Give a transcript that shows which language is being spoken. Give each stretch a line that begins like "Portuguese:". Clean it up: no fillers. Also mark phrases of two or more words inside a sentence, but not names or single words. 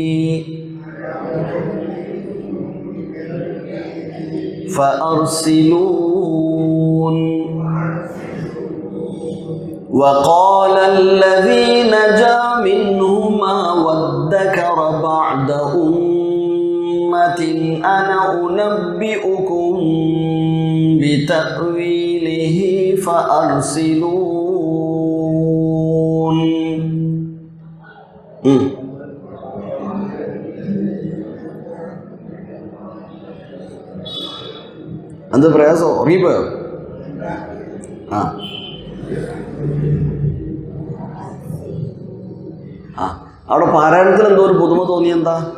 Arabic: فأرسلون وقال الذي نجا منهما وادكر بعد أمة أنا أنبئكم بتأويله فأرسلون.
Malayalam: എന്ത് പ്രയാസം? ഉറങ്ങിപ്പോയോ? അവിടെ പാരായണത്തിൽ എന്തോ ഒരു പുതുമ തോന്നിയെന്താ?